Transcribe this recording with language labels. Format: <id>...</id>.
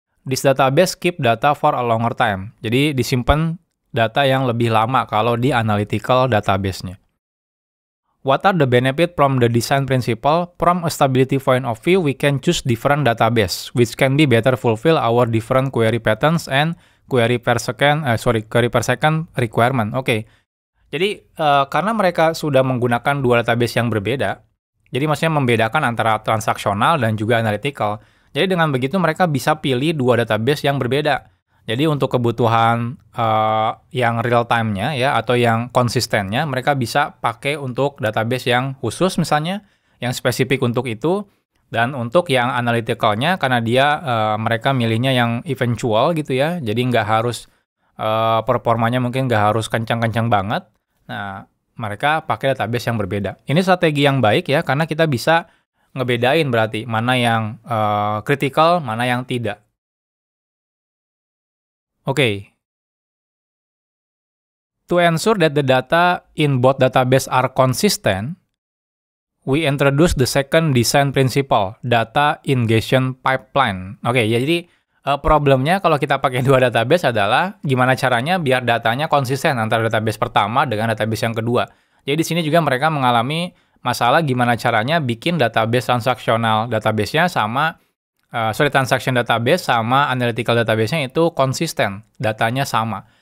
<en>This database keep data for a longer time.</en> <id>Jadi disimpan data yang lebih lama kalau di analytical database-nya.</id> <en>What are the benefit from the design principle? From a stability point of view, we can choose different database, which can be better fulfill our different query patterns and query per second requirement.</en> <id>Oke. Jadi karena mereka sudah menggunakan dua database yang berbeda, jadi maksudnya membedakan antara transaksional dan juga analytical. Jadi dengan begitu mereka bisa pilih dua database yang berbeda. Jadi untuk kebutuhan yang real time-nya ya atau yang konsistennya, mereka bisa pakai untuk database yang khusus misalnya, yang spesifik untuk itu. Dan untuk yang analytical-nya, karena mereka milihnya yang eventual gitu ya, jadi nggak harus performanya mungkin nggak harus kencang-kencang banget. Nah, mereka pakai database yang berbeda. Ini strategi yang baik ya, karena kita bisa ngebedain berarti mana yang critical, mana yang tidak. Oke.</id> <en>To ensure that the data in both database are consistent, we introduce the second design principle, data ingestion pipeline.</en> <id>Oke, ya jadi problemnya kalau kita pakai dua database adalah gimana caranya biar datanya konsisten antara database pertama dengan database yang kedua. Jadi di sini juga mereka mengalami masalah gimana caranya bikin database transaksional database-nya sama transaction database sama analytical database-nya itu konsisten, datanya sama.</id>